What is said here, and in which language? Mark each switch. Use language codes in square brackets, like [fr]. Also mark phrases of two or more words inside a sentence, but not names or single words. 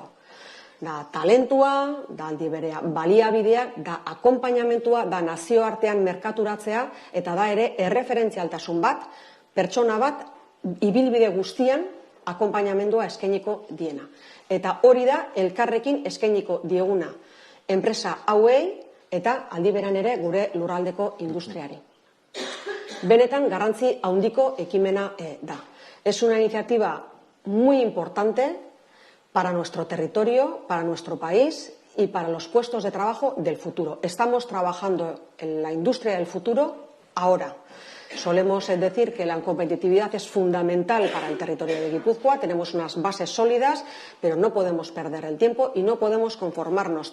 [eu] Da talentua, da aldi berea baliabidea, da akonpainamentua, da nazioartean merkaturatzea, eta da ere erreferentzialtasun bat, pertsona bat, ibilbide guztian akonpainamendua eskainiko diena. Eta hori da elkarrekin eskainiko dieguna enpresa hauei eta aldi beran ere gure lurraldeko industriari. Benetan garrantzi handiko ekimena da. [es] Es una iniciativa muy importante para nuestro territorio, para nuestro país y para los puestos de trabajo del futuro. Estamos trabajando en la industria del futuro ahora. Solemos decir que la competitividad es fundamental para el territorio de Guipúzcoa, tenemos unas bases sólidas, pero no podemos perder el tiempo y no podemos conformarnos.